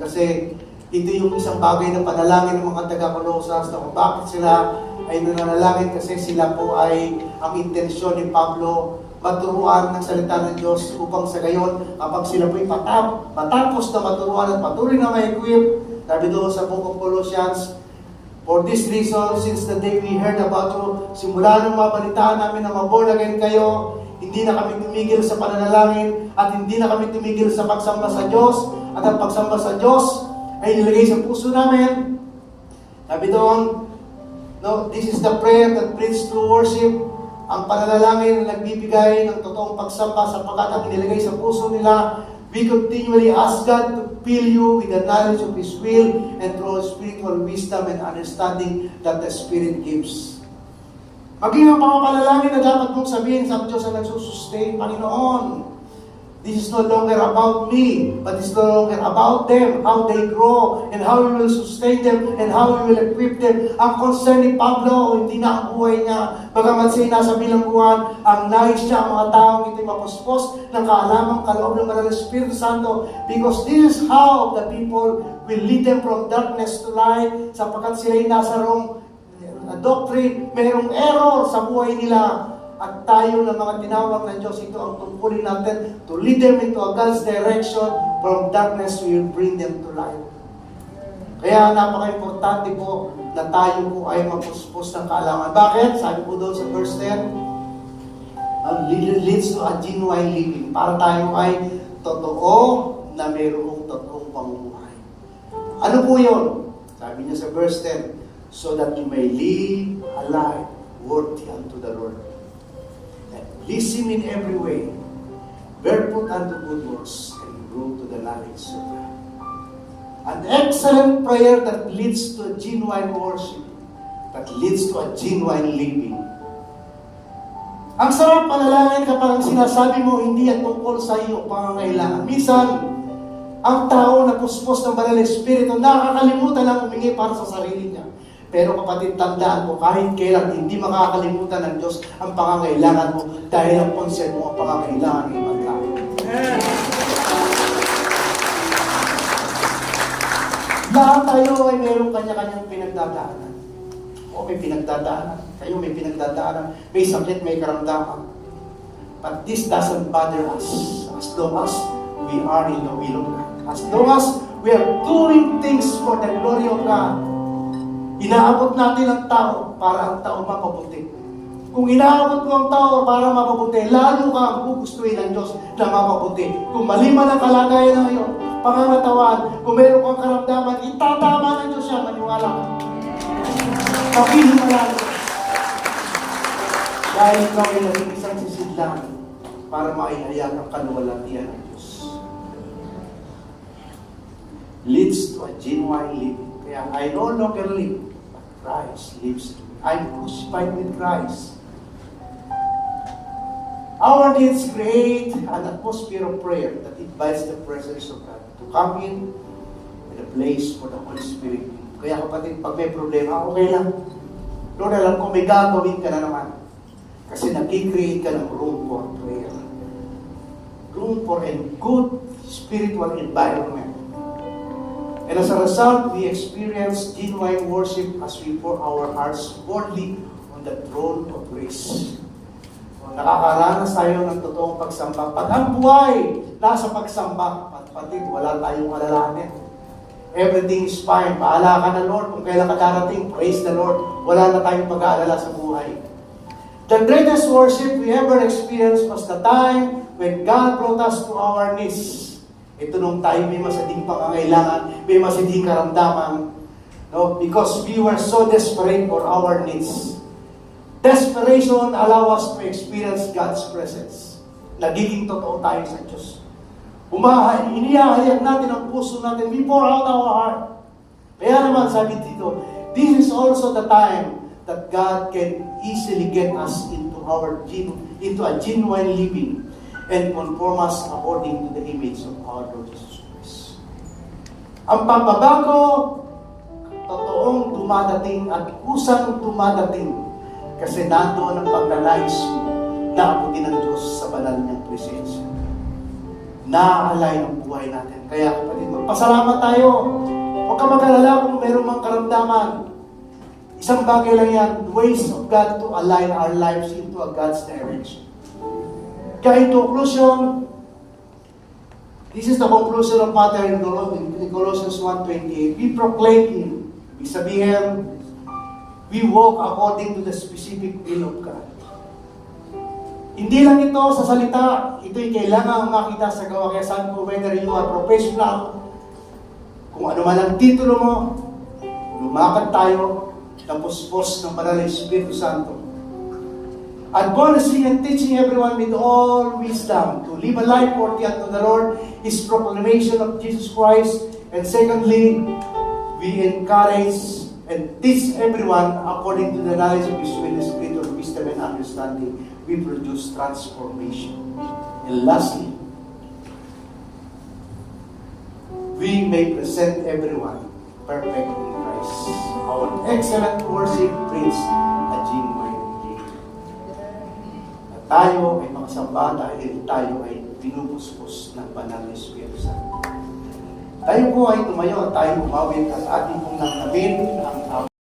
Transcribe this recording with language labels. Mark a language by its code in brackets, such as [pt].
[tl] Kasi ito yung isang bagay na panalangin ng mga taga-Colosas na kung bakit sila ay nananalangin kasi sila po ay ang intensyon ni Pablo maturuan ng salita ng Diyos upang sa gayon kapag sila po'y matapos na maturuan at patuloy na ma-equip, sabi doon sa Book of Colossians, [en] for this reason, since the day we heard about you, [tl] simula nung mabalitaan namin na maborn again kayo, hindi na kami tumigil sa pananalangin at hindi na kami tumigil sa pagsamba sa Diyos at ang pagsamba sa Diyos ay nilagay sa puso namin. Sabi doon, no, [en] this is the prayer that brings true worship. [tl] Ang pananalangin na nagbibigay ng totoong pagsamba sapagkat ang inilagay sa puso nila, [en] we continually ask God to fill you with the knowledge of His will and through spiritual wisdom and understanding that the Spirit gives. [tl] Maging ang mga panalangin na dapat mong sabihin sa Diyos na nagsusustain, Panginoon, [en] this is no longer about me, but it's no longer about them, how they grow, and how we will sustain them, and how we will equip them. [tl] Ang concern ni Pablo, hindi na ang buhay niya, bagamat siya nasa bilangguan, ang nais niya ang mga taong ito'y mapuspos ng kaalamang kaloob ng Banal na Espiritu Santo, [en] because this is how the people will lead them from darkness to light, [tl] sapagkat sila'y nasa [en] wrong doctrine, [tl] mayroong error sa buhay nila. At tayo ng mga tinawag ng Diyos, ito ang tungkulin natin [en] to lead them into a God's direction. From darkness, we will bring them to light. [tl] Kaya napaka-importante po na tayo po ay mapuspos ng kaalaman. Bakit? Sabi po doon sa verse 10, [en] leads to a genuine living. [tl] Para tayo ay totoo na mayroong totoong pamumuhay. Ano po yun? Sabi niya sa [en] verse 10, so that you may live a life worthy unto the Lord. Please Him in every way, bear fruit unto good works, and grow to the knowledge of God. An excellent prayer that leads to a genuine worship, that leads to a genuine living. [tl] Ang sarap panalangin kapag ang sinasabi mo hindi yan tungkol sa iyo pangangailangan. Minsan, ang tao na puspos ng Banal na Espiritu, nakakalimutan ang humingi para sa sarili niya. Pero kapatid, tandaan mo, kahit kailan hindi makakalimutan ng Diyos ang pangangailangan mo dahil ang concern mo ang pangangailangan ng ibang tao. Lahat tayo ay mayroong kanya-kanyang pinagdadaanan. O may pinagdadaanan. Kayo may pinagdadaanan. May sakit, may karamdaman. [en] But this doesn't bother us as long as we are in the will of God. As long as we are doing things for the glory of God. [tl] Inaabot natin ang tao para ang tao mapabuti. Kung inaabot mo ang tao para mapabuti, lalo ka ang gugustuhin ng Diyos na mapabuti. Kung mali man ang kalagayan ng iyo, pangangatawan, kung meron kang karamdaman, itatama ng Diyos siya, maniwala ka. Pakihimala ka. Dahil ikaw ay naging isang sisidlan para maihayag ang kaluwalhatian ng Diyos. [en] Leads to a genuine living. Kaya I no longer live, but Christ lives in me. I'm crucified with Christ. Our needs create an atmosphere of prayer that invites the presence of God to come in and a place for the Holy Spirit. [tl] Kaya kapatid, pag may problema, okay lang. Lord, alam ko may gagawin ka na naman. Kasi nag-create ka ng [en] room for prayer. Room for a good spiritual environment. And as a result, we experience genuine worship as we pour our hearts boldly on the throne of grace. [tl] Nakakaranas tayo ng totoong pagsamba. Pag ang buhay nasa pagsamba, kapatid, wala tayong alalahanin. [en] Everything is fine. [tl] Bahala ka na, Lord. Kung kailan ka darating, [en] praise the Lord. [tl] Wala na tayong pag-aalala sa buhay. [en] The greatest worship we ever experienced was the time when God brought us to our knees [tl] Ito nung tayo may masading pangangailangan, may masading karamdaman, no? [en] Because we were so desperate for our needs. Desperation allow us to experience God's presence. [tl] Nagiging totoo tayo sa Diyos. Inihahayag natin ang puso natin. [en] We pour out our heart. [tl] Kaya naman sabi dito, [en] this is also the time that God can easily get us into a genuine living and conform us according to the image of our Lord Jesus Christ. [tl] Ang pagbabago, totoong dumadating at kusang dumadating kasi nandoon ang pagnanais mo na abutin ng Diyos sa banal niyang presensya. Naaalay ng buhay natin. Kaya kapatid, magpasalamat tayo. Huwag ka mag-alala kung meron mang karamdaman. Isang bagay lang yan, [en] ways of God to align our lives into a God's direction. Kaya in conclusion, this is the conclusion of Matter in Colossians 1:28. We proclaim Him. [tl] Ibig sabihin, [en] we walk according to the specific will of God. [tl] Hindi lang ito sa salita, ito'y kailangan makita sa gawa. Kaya sabi ko, [en] whether you are professional, [tl] kung ano man ang titulo mo, lumakad tayo, tapos post ng Banal na Espiritu Santo. [en] Admonishing and teaching everyone with all wisdom to live a life worthy unto the Lord, His proclamation of Jesus Christ. And secondly, we encourage and teach everyone according to the knowledge of His will, the spirit of wisdom and understanding. We produce transformation. And lastly, we may present everyone perfect in Christ. Our excellent worship brings a genuine gain. [tl] At tayo ay makasamba dahil tayo ay binubuspos ng banal na Espiritu Santo. Tayo po ay tumayo at tayo umawit at ating pong nangamin ang